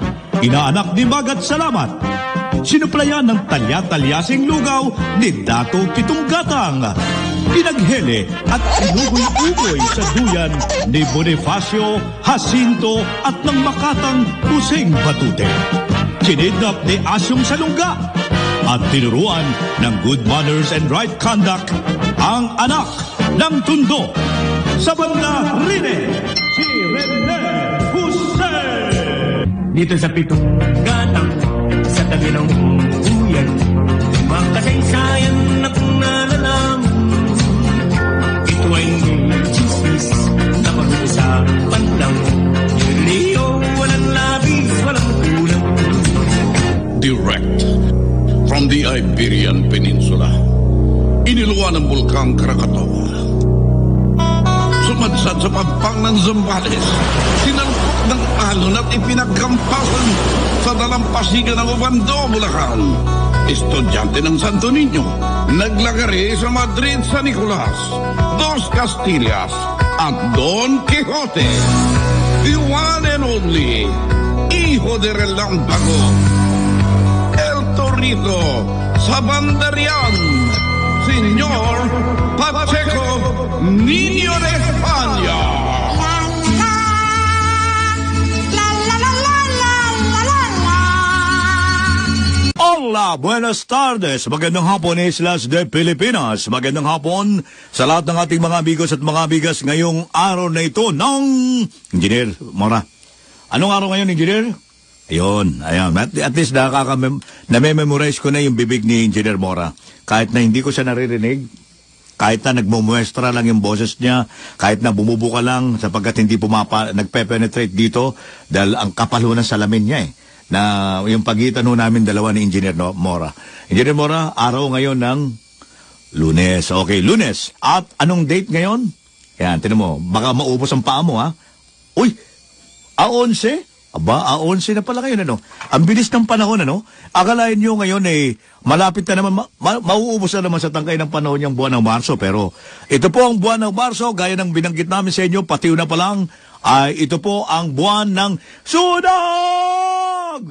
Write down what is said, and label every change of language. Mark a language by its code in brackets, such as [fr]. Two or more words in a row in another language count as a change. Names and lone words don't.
[tl] Inaanak ni Magat Salamat. Sinuplayan ng talya-talyasing lugaw ni Dato Kitunggatang. Pinaghele at inugoy-ugoy sa duyan ni Bonifacio, Jacinto at ng Makatang Puseng Batute. Kinidnap ni Asyong Salungga at tinuruan ng [en] good manners and right conduct [tl] ang anak ng Tondo. Sa banda Rene, si Rene Hussein. Dito sa pitong gatang, sa tabi ng uyan, makasaysayan na kung nalalaman. Ito ay chismis na pag-uusapan lang. Leo, walang labis, walang kulang. [en] Direct from the Iberian Peninsula, [tl] iniluwa ng Bulkang Krakatoa. Sumadsad sa pagpang ng Zambales, sinalpok ng alon at ipinagkampasan sa dalampasigan ng Obando, Bulacan. Estudyante ng Santo Niño, naglagari sa Madrid, San Nicolas, Dos Castillas at Don Quixote. [en] The one and only [es] Hijo de Relámpago, El Torito [tl] sa Bandarian, [en] Señor Pacheco Niño de España. [es] Hola, buenas tardes. [tl] Magandang hapon, [es] Islas de Pilipinas. [tl] Magandang hapon sa lahat ng ating mga amigos at mga amigas ngayong araw na ito ng Engineer Mora. Anong araw ngayon, Engineer? Ayun, ayan. At least na-memorize ko na yung bibig ni Engineer Mora. Kahit na hindi ko siya naririnig, kahit na nagmumuestra lang yung boses niya, kahit na bumubuka lang sapagkat hindi nagpe-penetrate dito dahil ang kapal ho ng salamin niya na yung pagitan ho namin dalawa ni Engineer Mora. Engineer Mora, araw ngayon ng Lunes. Okay, Lunes. At anong date ngayon? Yan, tinan mo, baka maubos ang paa mo, ha? Uy, A11? Aba, A11 na pala ngayon, ano? Ang bilis ng panahon, ano? Akalain nyo ngayon, malapit na naman, mauubos na naman sa tangkay ng panahon yung buwan ng Marso. Pero ito po ang buwan ng Marso, gaya ng binanggit namin sa inyo, patiw na pa lang, ito po ang buwan ng sunog!